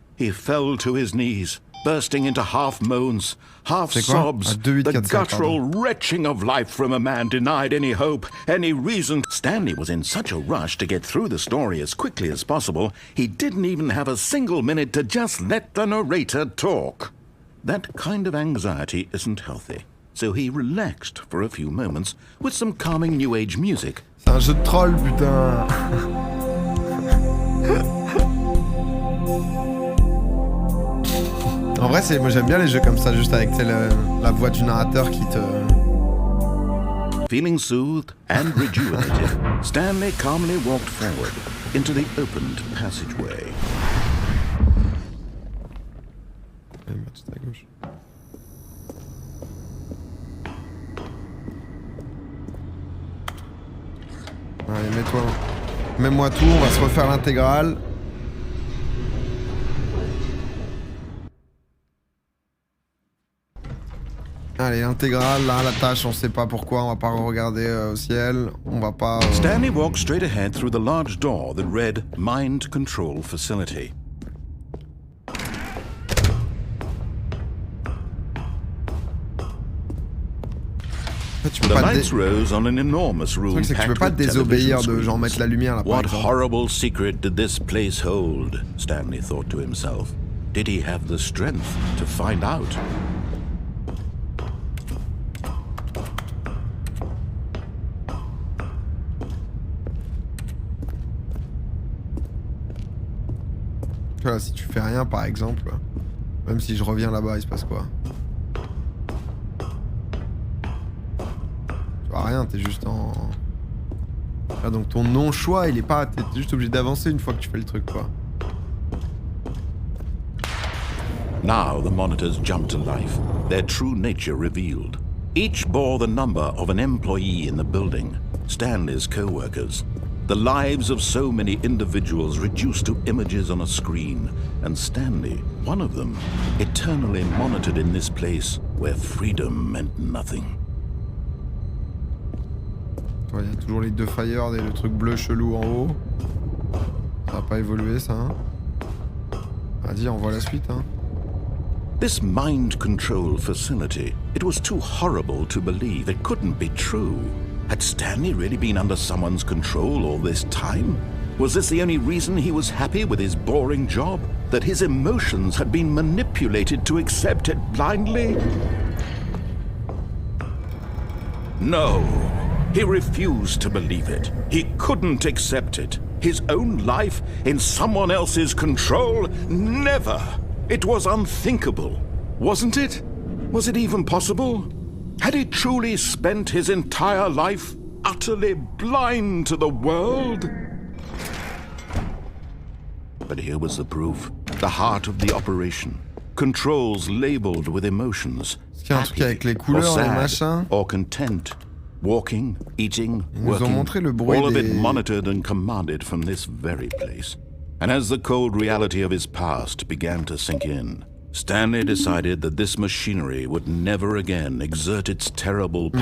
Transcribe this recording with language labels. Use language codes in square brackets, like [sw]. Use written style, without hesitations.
[en] He fell to his knees, bursting into half moans, half sobs, the guttural retching of life from a man denied any hope, any reason. Stanley was in such a rush to get through the story as quickly as possible, he didn't even have a single minute to just let the narrator talk. That kind of anxiety isn't healthy. So he relaxed for a few moments with some calming New Age music. [fr] C'est un jeu de troll, putain. En vrai, moi j'aime bien les jeux comme ça, juste avec la voix du narrateur qui te... [en] Feeling soothed and rejuvenated, Stanley calmly walked forward into the opened passageway. [fr] Allez, mets-moi tout, on va se refaire l'intégrale. Allez, l'intégrale, là, la tâche, on sait pas pourquoi, on va pas regarder au ciel, on va pas... [en] Stanley walked straight ahead through the large door that read Mind Control Facility. The lights rose on an enormous room packed with television screens. What horrible secret did this place hold? Stanley thought to himself. Did he have the strength to find out? [fr] Voilà, si tu fais rien par exemple, même si je reviens là-bas, il se passe quoi? Tu vois rien, t'es juste en... Ah, donc ton non-choix, il est pas... T'es juste obligé d'avancer une fois que tu fais le truc, quoi. [en] Now the monitors jumped to life, their true nature revealed. Each bore the number of an employee in the building, Stanley's co-workers. The lives of so many individuals reduced to images on a screen, and Stanley, one of them, eternally monitored in this place where freedom meant nothing. [fr] Il y a toujours les deux fires et le truc bleu chelou en haut. Ça va pas évoluer ça. Hein. Vas-y, on voit la suite. Hein. [en] This mind control facility, it was too horrible to believe. It couldn't be true. Had Stanley really been under someone's control all this time? Was this the only reason he was happy with his boring job? That his emotions had been manipulated to accept it blindly? No. He refused to believe it. He couldn't accept it. His own life in someone else's control? Never! It was unthinkable, wasn't it? Was it even possible? Had he truly spent his entire life utterly blind to the world? But here was the proof. The heart of the operation. Controls labeled with emotions. [fr] Est-ce qu'il y a un truc avec les couleurs, les machins? [en] Or content. Walking, eating, [fr] Ils nous ont [en] working. [fr] montré le bruit [en] All of [fr] des... [en] it monitored and commanded from this very place. And as the cold reality of his past began to sink in, Stanley decided that this machinery would never again exert its terrible power